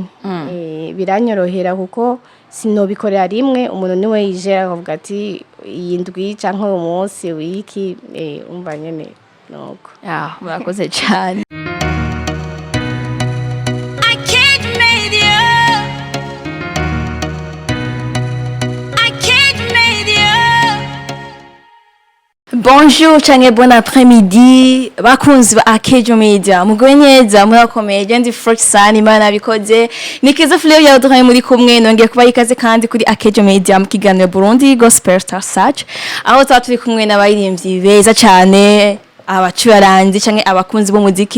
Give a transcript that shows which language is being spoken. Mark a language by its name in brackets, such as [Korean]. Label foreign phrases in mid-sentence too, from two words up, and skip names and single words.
[Rundi] Biranyorohera kuko sinobikorera rimwe, umuntu niwe yijera akavuga ati iyi ndwi canke uyu munsi wiki umva nyene nuko. Murakoze cyane. Bonjour canke [French] bon après-midi [Rundi] bakunzi ba Akejo Media, mugoye neza murakomeye ndi Froxan Imana bikoze nikiza Filme yaduhaye muri kumwe, nongeye kuba ikaze kandi kuri Akejo Media mu kiganiro Burundi Gospel Star Search, aho turi kumwe n'abaririmbyi beza cyane abacuranzi canke abakunzi b'umuziki.